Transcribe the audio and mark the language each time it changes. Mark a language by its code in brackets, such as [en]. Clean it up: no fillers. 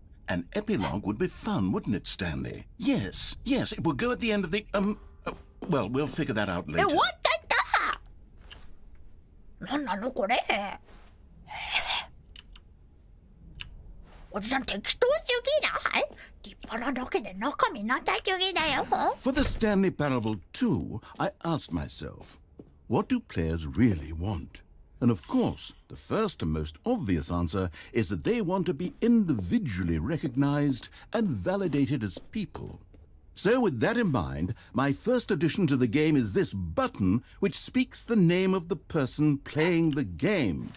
[en] An epilogue would be fun, wouldn't it, Stanley? Yes, it would go at the end of the, well, we'll figure that out [ja] 終 [en] later. [ja] わったったなんなのこれ。おじさん適当すぎない？立派なだけで中身なさすぎだよ。 [en] For the Stanley Parable 2, I asked myself, what do players really want? And of course, the first and most obvious answer is that they want to be individually recognized and validated as people. So with that in mind, my first addition to the game is this button which speaks the name of the person playing the game.